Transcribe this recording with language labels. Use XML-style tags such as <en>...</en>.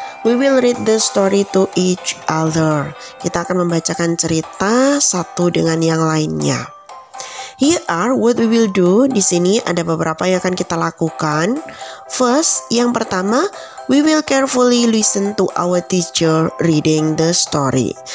<en>We will read the story to each other.</en> <id>Kita akan membacakan cerita satu dengan yang lainnya.</id> <en>Here are what we will do.</en> <id>Di sini ada beberapa yang akan kita lakukan.</id> <en>First,</en> <id>yang pertama,</id> <en>we will carefully listen to our teacher reading the story.</en>